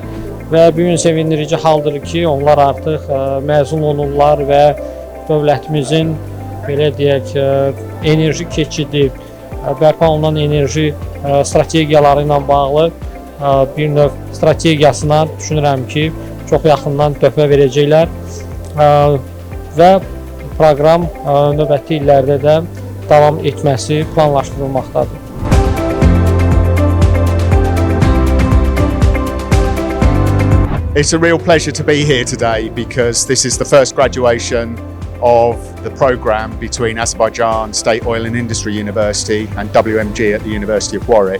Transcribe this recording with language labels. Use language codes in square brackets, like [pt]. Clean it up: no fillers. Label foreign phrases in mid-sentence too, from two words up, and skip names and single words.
[az] Və bu gün sevindirici haldır ki, onlar artıq məzun olurlar və dövlətimizin belə deyək, enerji keçidi, bərpa olunan enerji strategiyaları ilə bağlı bir növ strategiyasına düşünürəm ki, çox yaxından töhfə verəcəklər və proqram növbəti illərdə də davam etməsi planlaşdırılmaqdadır. [en] It's a real pleasure to be here today because this is the first graduation of the programme between Azerbaijan State Oil and Industry University and WMG at the University of Warwick.